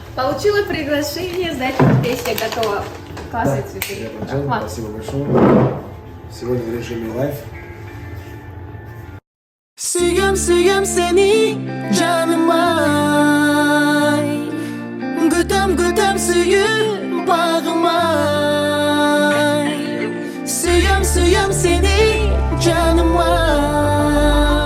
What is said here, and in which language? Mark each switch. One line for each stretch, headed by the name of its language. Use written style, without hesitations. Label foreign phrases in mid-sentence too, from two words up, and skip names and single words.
Russian: Получила приглашение, значит, песня готова. Классные цветы. Спасибо большое. Сегодня в режиме лайв.
Kyrgyz: Сүйөм сени, жаным ай. Күтөм сүйүү, багым ай. Сүйөм сени, жаным ай.